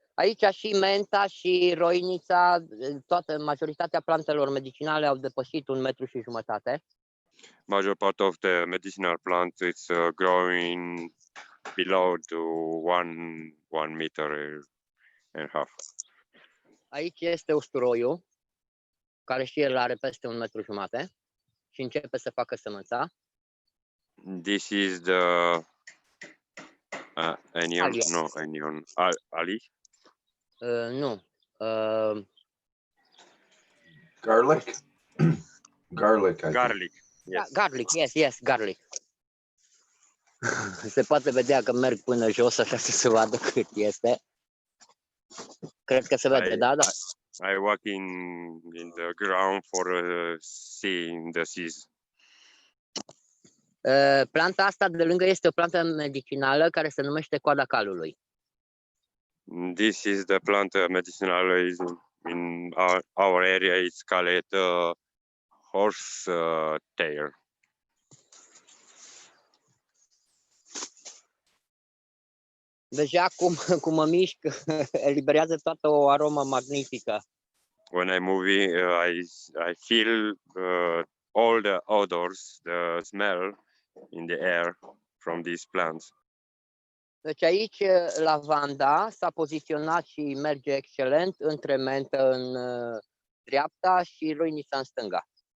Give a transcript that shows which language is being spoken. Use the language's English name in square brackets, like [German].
[Romanian] Aici și menta și roinița, majoritatea plantelor medicinale au depășit 1,5 m. [English] Major part of the medicinal plants it's growing below to 1 meter and half. [Romanian] Aici este usturoiul, care și el are peste 1,5 m și începe să facă sămânța. [English] This is the onion, no onion, ali. [Romanian] Nu. [English] Garlic? Garlic, I think. Garlic. Yes. Garlic, yes, garlic. [Romanian] Se poate vedea că merg până jos, așa să se vadă cât este. Cred că se vede, da? [English] I walk in the ground for seeing the seeds. [Romanian] Planta asta de lângă este o plantă medicinală care se numește coada calului. [English] This is the plant medicinal in our area. It's called horse tail. [Romanian] Deja cum mă mișc, eliberează toată o aromă magnifică. [English] When I move, I feel all the odors, the smell in the air from these plants. [Romanian] Deci aici lavanda s-a poziționat și merge excelent între mentă în dreapta și roinița în stânga.